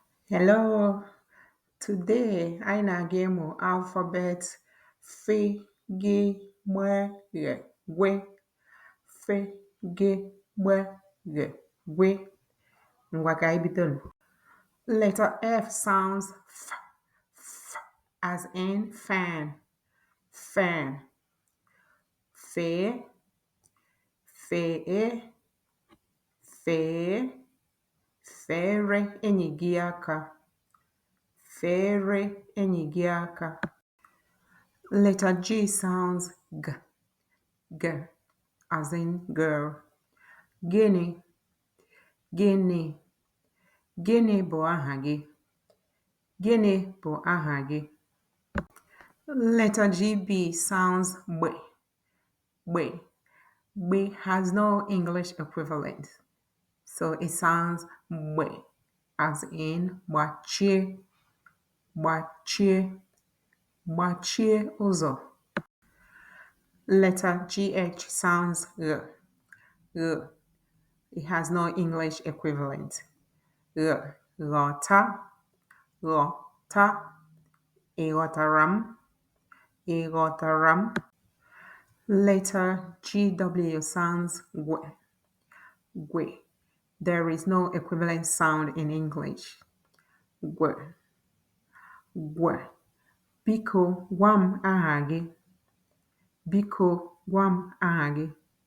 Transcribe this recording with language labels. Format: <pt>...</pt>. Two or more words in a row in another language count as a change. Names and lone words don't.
<en>Hello, today</en> <ig>anyị na-aga ịmụ alphabet f g m gh gwe f g m gh gwe. Ngwa ka anyị bidonu.</ig> <en>Letter F sounds f as in fan, fan.</en> <ig>Fee, fee, fee, feere enyi gị aka. Feere enyi gị aka.</ig> <en>Letter G sounds g, g as in girl.</en> <ig>Gịnị, gịnị, gịnị bụ aha gị? Gịnị bụ aha gị?</ig> <en>Letter GB sounds gbe, gbe. Gbe has no English equivalent, so it sounds gbe as in</en> <ig>gbachie, gbachie, gbachie ụzọ.</ig> <en>Letter GH sounds g, g. It has no English equivalent.</en> <ig>G, ghọta, ghọta. Ị ghọtara m? Ị ghọtara m?</ig> <en>Letter GW sounds gwe, gwe. There is no equivalent sound in English.</en> <ig>Gwe, gwe. Biko gwa m aha gị. Biko gwa m aha gị.</ig>